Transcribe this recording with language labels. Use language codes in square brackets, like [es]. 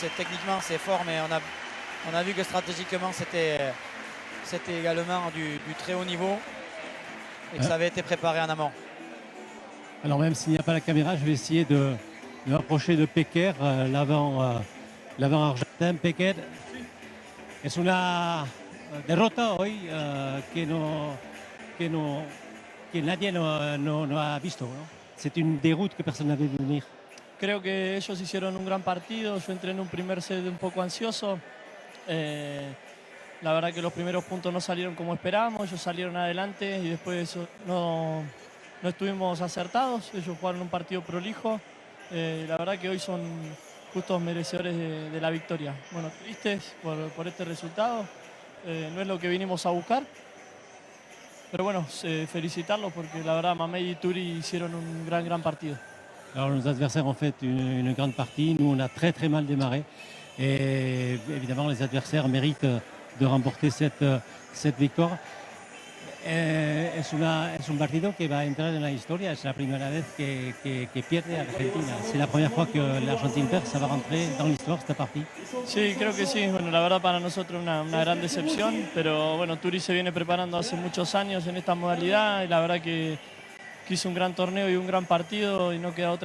[fr] Techniquement, c'est fort, mais on a vu que stratégiquement, c'était également du très haut niveau et que ça avait été préparé en amont. Alors même s'il n'y a pas la caméra, je vais essayer de m'approcher de Peker, l'avant argentin. [es] Peker, es una derrota hoy que nadie no ha visto, ¿no? [fr] C'est une déroute que personne n'avait vu venir. [es] Creo que ellos hicieron un gran partido. Yo entré en un primer set un poco ansioso. La verdad que los primeros puntos no salieron como esperábamos. Ellos salieron adelante y después no estuvimos acertados. Ellos jugaron un partido prolijo. La verdad que hoy son justos merecedores de la victoria. Bueno, tristes por este resultado. No es lo que vinimos a buscar. Pero bueno, felicitarlos porque la verdad Mamey y Turi hicieron un gran partido. [fr] Alors nos adversaires ont fait une grande partie, nous on a très mal démarré et évidemment les adversaires méritent de remporter cette victoire. [es] Es un partido que va a entrar en la historia. Es la primera vez que pierde Argentina. [fr] C'est la première fois que l'Argentine perd. Ça va rentrer dans l'histoire [es] esta partida. Sí, creo que sí. Bueno, la verdad para nosotros una gran decepción, pero bueno, Turi se viene preparando hace muchos años en esta modalidad y la verdad que hizo un gran torneo y un gran partido y no queda otra que